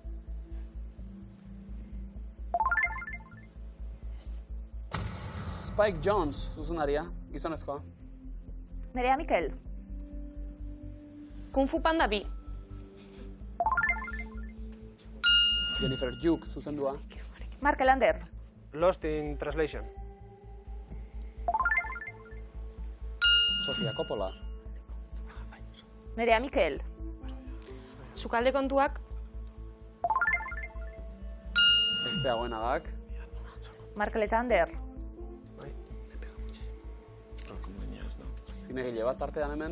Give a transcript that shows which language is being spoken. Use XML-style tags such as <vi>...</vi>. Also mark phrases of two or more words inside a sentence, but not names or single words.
<eu>Spike Jonze, zuzendaria, gizonezkoa. Nerea Mikel. Kung Fu Panda 2. Jennifer Duke, zuzendua. Markel Ander. Lost in Translation. Sofia Coppola. Nerea Mikel. Sukalde kontuak. Bestea goenagak. Markel eta Ander. Zinegile bat tartean hemen.</eu>